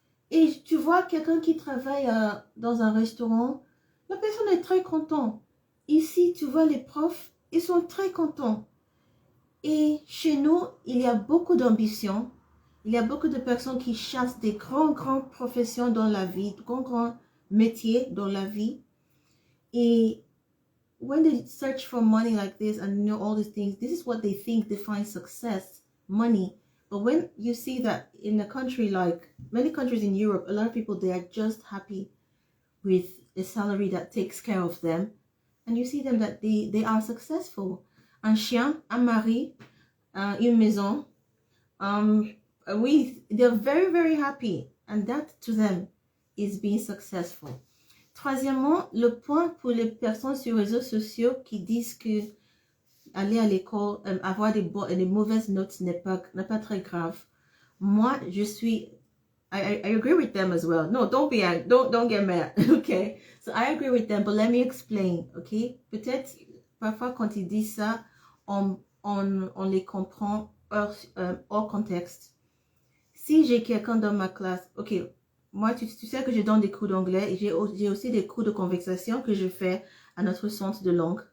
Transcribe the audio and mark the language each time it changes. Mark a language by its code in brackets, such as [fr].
[fr] Et tu vois quelqu'un qui travaille dans un restaurant, la personne est très contente. Ici, tu vois les profs, ils sont très contents. Et chez nous, il y a beaucoup d'ambition. Il y a beaucoup de personnes qui chassent des grandes professions dans la vie, grands métiers dans la vie. [en] Et when they search for money like this and you know all these things, this is what they think defines success, money. But when you see that in a country like many countries in Europe, a lot of people, they are just happy with a salary that takes care of them. And you see them that they are successful. [fr] Un chien, un mari, une maison. [en] They're very, very happy. And that to them is being successful. [fr] Troisièmement, le point pour les personnes sur les réseaux sociaux qui disent que aller à l'école, avoir des mauvaises notes n'est pas très grave. [en] Moi, I agree with them as well. No, don't get mad. Okay. So I agree with them, but let me explain. Okay. [fr] Peut-être, parfois, quand ils disent ça, on les comprend hors contexte. Si j'ai quelqu'un dans ma classe, ok, moi, tu sais que je donne des cours d'anglais et j'ai aussi des cours de conversation que je fais à notre centre des langues.